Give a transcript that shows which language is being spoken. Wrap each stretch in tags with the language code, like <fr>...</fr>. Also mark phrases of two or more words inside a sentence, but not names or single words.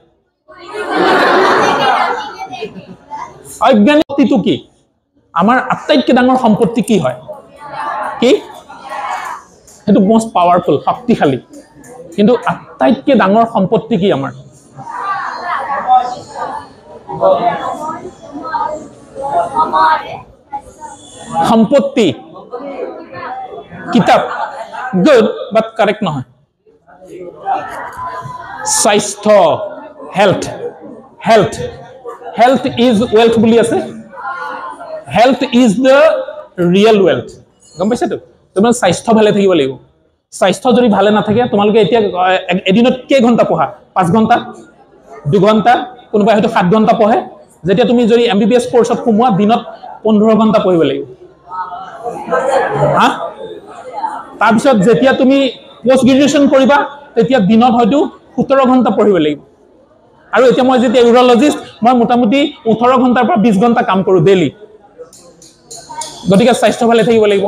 <as>অজ্ঞানী শক্তিটো কি আমাৰ আটাইতকৈ ডাঙৰ সম্পত্তি কি হয় কি হেতু</as> <en>most powerful</en> <as>শক্তিশালী কিন্তু আটাইতকৈ ডাঙৰ সম্পত্তি কি আমাৰ সম্পত্তি কিতাপ</as> <en>good but correct</en> <as>নহয় স্বাস্থ্য</as> <en>health is wealth</en> <as>বুলি আছে</as> <en>health is the real wealth</en> <as>গম পাইছাতো তোমাৰ স্বাস্থ্য ভালে থাকিব লাগিব স্বাস্থ্য যদি ভালে নাথাকে তোমালোকে এতিয়া এদিনত কেই ঘণ্টা পঢ়া 5 ঘণ্টা 2 ঘণ্টা কোনোবাই হয়তো 7 ঘণ্টা পঢ়ে যেতিয়া তুমি যদি এমবিবিএছ কোৰ্সত সোমোৱা দিনত 15 ঘণ্টা পঢ়িব লাগিব হা তাৰপিছত যেতিয়া তুমি</as> <en>post graduation</en> <as>কৰিবা তেতিয়া দিনত হয়তো 17 ঘণ্টা পঢ়িব লাগিব আৰু এতিয়া মই যেতিয়া ইউৰলজিষ্ট মই মোটামুটি 18 ঘণ্টাৰ পৰা 20 ঘণ্টা কাম কৰোঁ ডেইলি গতিকে স্বাস্থ্য ভালে থাকিব লাগিব</as>